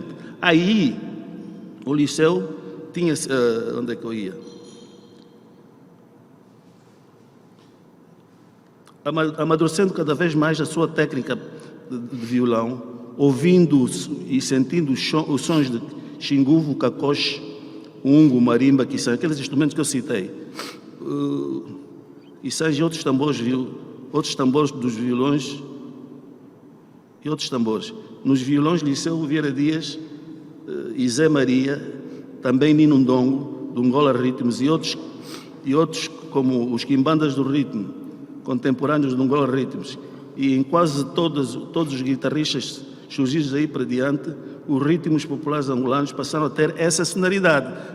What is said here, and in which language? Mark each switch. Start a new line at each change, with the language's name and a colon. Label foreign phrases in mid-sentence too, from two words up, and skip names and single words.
Portuguese: Aí, o Liceu tinha... onde é que eu ia? Amadurecendo cada vez mais a sua técnica de violão, ouvindo e sentindo os sons de xinguvo, cacoche, ungo, marimba, quiçã, aqueles instrumentos que eu citei, e e outros tambores dos violões e outros tambores. Nos violões, Liceu Vieira Dias e Zé Maria, também Nino Ndongo, do Angola Ritmos, e outros como os quimbandas do ritmo, contemporâneos do Angola Ritmos, e em quase todos os guitarristas surgidos aí para diante, os ritmos populares angolanos passaram a ter essa sonoridade.